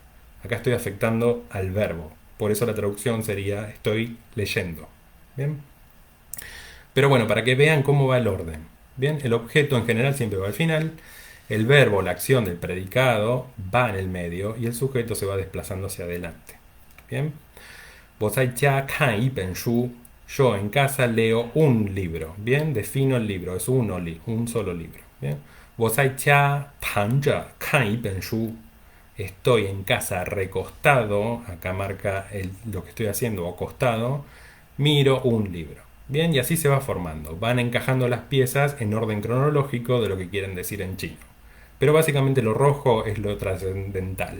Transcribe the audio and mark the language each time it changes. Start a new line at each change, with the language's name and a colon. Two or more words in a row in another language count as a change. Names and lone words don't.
Spanish: Acá estoy afectando al verbo. Por eso la traducción sería estoy leyendo. Bien, pero bueno, para que vean cómo va el orden. Bien, el objeto en general siempre va al final. El verbo, la acción del predicado, va en el medio y el sujeto se va desplazando hacia adelante. Bien.
Chinese: 我在家看一本书.
Spanish: Yo en casa leo un libro. Bien, defino el libro, es un solo libro. Bien.
Chinese: 我在家躺着看一本书.
Spanish: Estoy en casa recostado, acá marca lo que estoy haciendo, acostado, miro un libro. Bien, y así se va formando. Van encajando las piezas en orden cronológico de lo que quieren decir en chino. Pero básicamente lo rojo es lo trascendental.